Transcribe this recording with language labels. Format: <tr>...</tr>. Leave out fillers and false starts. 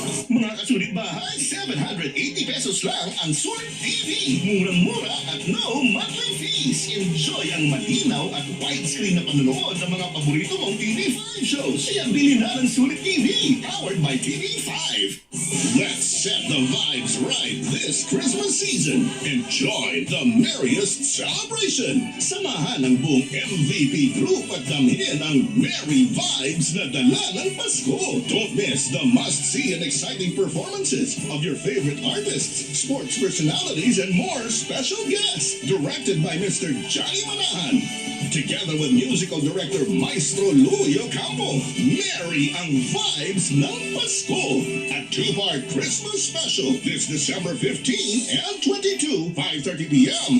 <tl>Mga kasulit bahay, 780 pesos lang ang Sulit TV. Murang-mura at</tl> <en>no monthly fees.</en> <tl>Enjoy ang malinaw at widescreen na panonood ng mga paborito mong TV5 shows. Kaya bili na ng Sulit TV, powered by TV5.</tl> <en>Let's set the vibes right this Christmas season. Enjoy the merriest celebration.</en> <tl>Samahan ang buong MVP group at damhin ang merry vibes na dala ng Pasko.</tl> <en>Don't miss the must-see and exciting performances of your favorite artists, sports personalities, and more special guests. Directed by Mr. Johnny Manahan. Together with musical director Maestro Louie Ocampo.</en> <tl>Merry ang vibes ng Pasko.</tl> <en>A two-part Christmas special this December 15 and 22, 5:30 p.m.</en>